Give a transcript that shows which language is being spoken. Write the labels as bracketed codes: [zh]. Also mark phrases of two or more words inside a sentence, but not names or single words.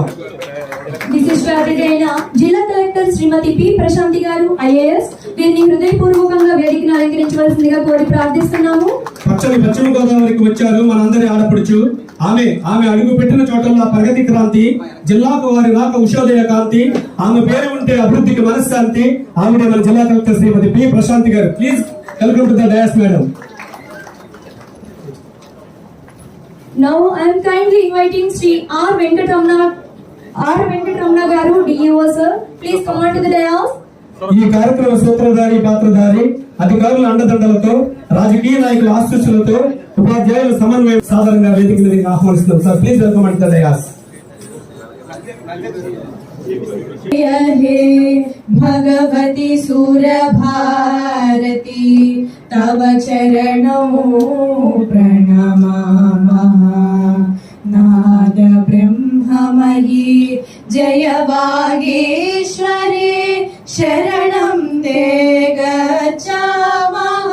[te] విశిష్ట అతిథి అయిన జిల్లా కలెక్టర్ శ్రీమతి పి ప్రశాంతి గారు ఐఏఎస్ వీరిని హృదయపూర్వకంగా వేదికను అలంకరించవలసిందిగా కోరి ప్రార్థిస్తున్నాము. పశ్చిమ గోదావరికి వచ్చారు మనందరి ఆడపడుచు. ఆమె అడుగు పెట్టిన చోటల్లో ప్రగతి క్రాంతి, జిల్లాకు వారి రాక ఉషోదయ కాంతి, ఆమె పేరు ఉంటే అభివృద్ధికి మనశ్శాంతి. ఆమె మన జిల్లా కలెక్టర్ శ్రీమతి పి ప్రశాంతి గారు. [en] Please welcome to the dais madam. Now I am kindly inviting Sri R. Venkatramana garu, DEO sir. Please come on to the dais. [te] ఈ కార్యక్రమ సూత్రధారి పాత్రధారి అధికారుల అండదండలతో రాజకీయ నాయకుల ఆశీస్సులతో ఉపాధ్యాయుల సమన్వయం సాధారణంగా వేదిక మీదకి ఆహ్వానిస్తున్నాం సార్. [en] Please welcome to the dais. [sa] हे भगवती सुरभारती तव चरणौ प्रणमामः. नाद ब्रह्ममयी जय वागीश्वरी शरणं ते गच्छामः.